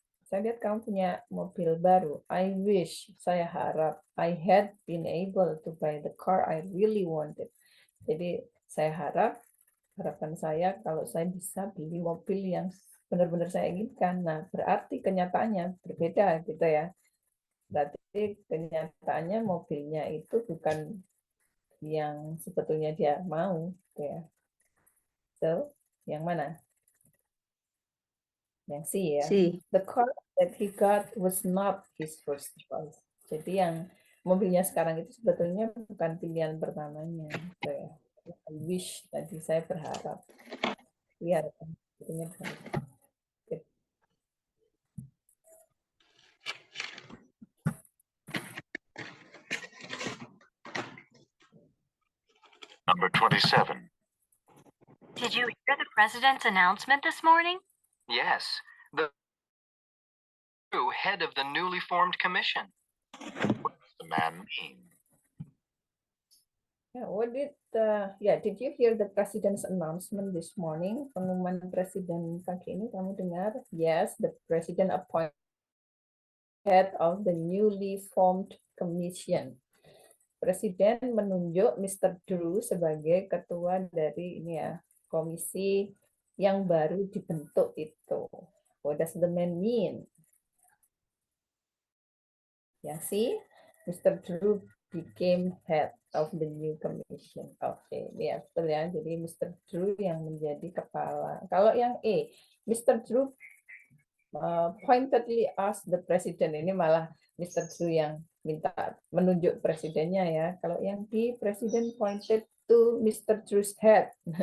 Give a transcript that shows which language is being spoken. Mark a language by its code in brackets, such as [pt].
[id] Saya lihat kamu punya mobil baru. [en] I wish, [id] saya harap, [en] I had been able to buy the car I really wanted. [id] Jadi saya harap, harapan saya kalau saya bisa beli mobil yang benar-benar saya inginkan. Nah, berarti kenyataannya berbeda gitu ya. Berarti kenyataannya mobilnya itu bukan yang sebetulnya dia mau, gitu ya. So, yang mana? Yang C ya. C. [en] The car that he got was not his first choice. [id] Jadi yang mobilnya sekarang itu sebetulnya bukan pilihan pertamanya, gitu ya. [en] I wish [id] tadi saya berharap. Lihat, sebetulnya berharap. [en] Number 27. Did you hear the president's announcement this morning? Yes, the head of the newly formed commission. What does the man mean? Did you hear the president's announcement this morning? [id] Pengumuman presiden pagi ini kamu dengar? [en] Yes, the president appointed head of the newly formed commission. [id] Presiden menunjuk Mr. Drew sebagai ketua dari komisi yang baru dibentuk itu. [en] What does the man mean? Ya, see, Mr. Drew became head of the new commission. [id] Oke, ya betul ya. Jadi Mr. Drew yang menjadi kepala. Kalau yang E, Mr. [en] Drew pointedly asked the president, [id] ini malah [en] Mr. [id] Drew yang minta menunjuk presidennya ya. Kalau yang B, presiden [en] pointed to Mr. Drew's head.